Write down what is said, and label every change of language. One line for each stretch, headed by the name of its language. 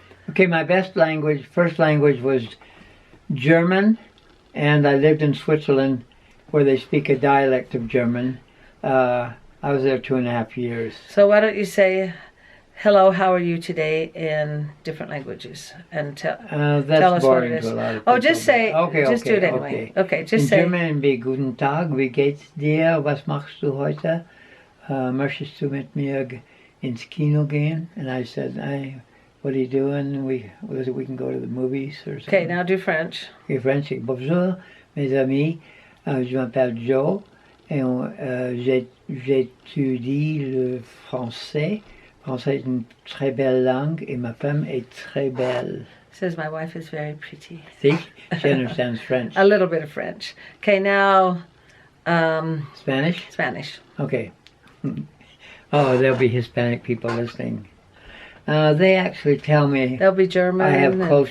English: Okay, my first language was German, and I lived in Switzerland where they speak a dialect of German. I was there 2.5 years. So why don't you say, hello, how are you today in different languages? And tell us what it is. To a lot of people, just say, just do it anyway. Okay, just say. In German,
German: wie guten Tag, wie geht's dir, was machst du heute? Möchtest du mit mir ins Kino gehen?
English: And I said, what are you doing? We can go to the movies or something. Okay, now do French. Okay, French.
French: Bonjour, mes amis. Je m'appelle Joe et j'étudie le français. Français est une très belle langue et ma femme est très belle.
English: Says my wife is very pretty. See? She understands French. A little bit of French. Okay, now Spanish? Spanish. Okay. Oh, there'll be Hispanic people listening. They actually tell me there'll be German. I have close